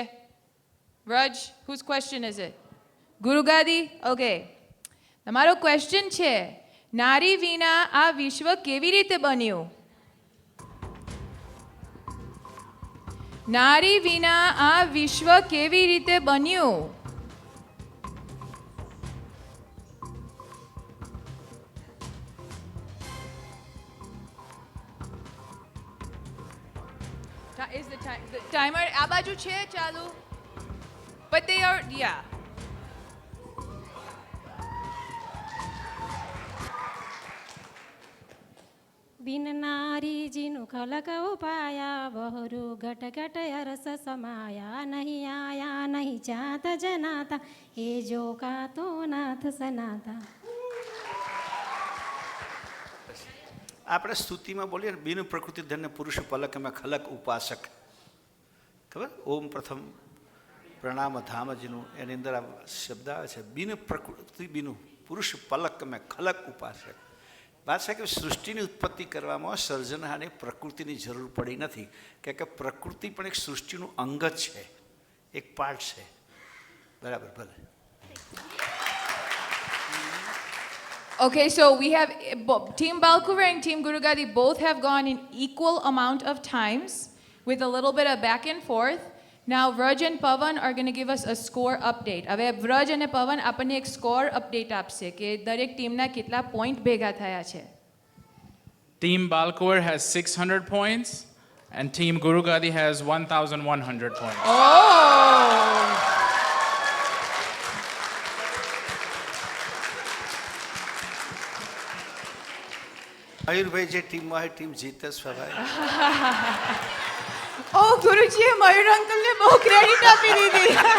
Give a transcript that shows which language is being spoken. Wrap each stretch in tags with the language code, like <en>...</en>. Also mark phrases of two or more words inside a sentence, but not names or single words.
<en>Raj, whose question is it?</en> <gu>Guru Gadi? Okay. Tamaro question che. નારી વિના આ વિશ્વ કેવી રીતે બન્યું? નારી વિના આ વિશ્વ કેવી રીતે બન્યું?</gu> <en>Is the timer</en> <gu>આ બાજુ છે ચાલુ?</gu> <en>But they are, yeah.</en> <hi>बिन नारी जिनु खलक उपाया बहुरु घट घट अरस समाया नहीं आया नहीं जात जनाता हे जो का तो नाथ सनाता.</hi> <gu>આપણે સ્તુતિમાં બોલીએ ને, બિન પ્રકૃતિ ધન્ય પુરુષ પલક મેં ખલક ઉપાસક. ખબર? ઓમ પ્રથમ પ્રણામ ધામજીનું એની અંદર આ શબ્દ આવે છે, બિન પ્રકૃતિ બિનું પુરુષ પલક મેં ખલક ઉપાસક. વાત છે કે સૃષ્ટિની ઉત્પત્તિ કરવામાં સર્જનહારની પ્રકૃતિની જરૂર પડી નથી, કે પ્રકૃતિ પણ એક સૃષ્ટિનું અંગ જ છે, એક પાર્ટ છે. બરાબર? ભલે.</gu> <en>Okay, so we have Team Balkuver and Team Guru Gadi both have gone in equal amount of times with a little bit of back and forth. Now Vraj and Pavan are going to give us a score update.</en> <gu>હવે Vraj અને Pavan આપણને એક</gu> <en>score update</en> <gu>આપશે કે દરેક ટીમના કેટલા પોઈન્ટ ભેગા થયા છે.</gu> <en>Team Balkuver has 600 points and Team Guru Gadi has 1,100 points. Oh!</en> <gu>મયુરભાઈ જે ટીમમાં હોય ટીમ જીતે સ્વભાવ. ઓ ગુરુજીએ મયુર અંકલને બહુ ક્રેડિટ આપી દીધી.</gu>